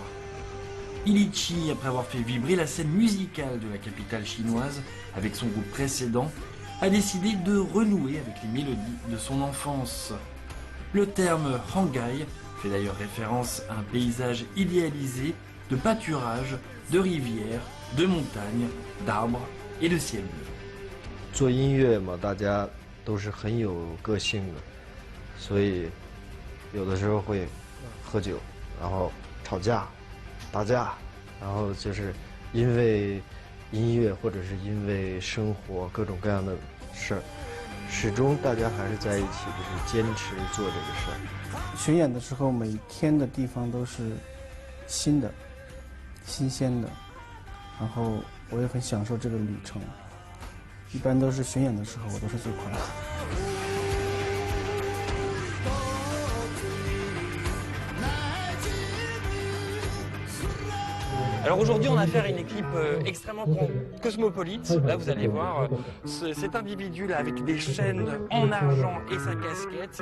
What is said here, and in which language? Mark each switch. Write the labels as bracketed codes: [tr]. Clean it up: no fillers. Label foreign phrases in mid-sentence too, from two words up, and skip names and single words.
[fr] Ilichi, après avoir fait vibrer la scène musicale de la capitale chinoise avec son groupe précédent, a décidé de renouer avec les mélodies de son enfance. Le terme Hangai fait d'ailleurs référence à un paysage idéalisé de pâturage, de rivières, de montagnes, d'arbres et de ciel bleu. [zh] 做音乐嘛，大家都是很有个性的，所以有的时候会喝酒，然后吵架、打架，然后就是因为音乐或者是因为生活各种各样的事儿，始终大家还是在一起，就是坚持做这个事儿。巡演的时候，每天的地方都是新的、新鲜的，然后我也很享受这个旅程。一般都是巡演的时候，我都是最快乐。 [fr] Alors aujourd'hui, on a affaire à une équipe extrêmement cosmopolite. Là, vous allez voir cet individu-là avec des chaînes en argent et sa casquette.